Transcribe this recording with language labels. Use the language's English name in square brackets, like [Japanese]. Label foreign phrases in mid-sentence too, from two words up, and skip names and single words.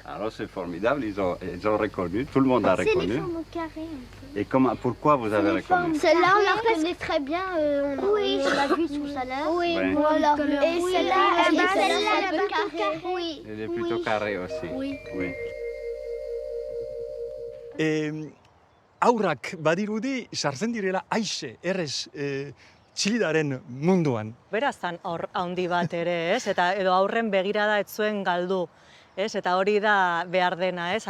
[French] alors c'est formidable, ils ont reconnu, tout le monde a C'est les reconnu. formes carrées un peu. Et pourquoi vous avez reconnu? Celle-là, on la reconnaît très bien, on l'a vu sous salaire. Oui, Ouais. voilà. Et celle-là, elle est un peu carrée. Oui. Elle est plutôt carrée aussi. Oui. Oui. [Basque] Aurrak badirudi, sartzen direla aixe, errez, Txilidaren munduan. Beraz, zan hor handi bat ere, ez? Eta edo aurren begirada ez zuen galdu. Ez? Eta hori da behar dena, ez?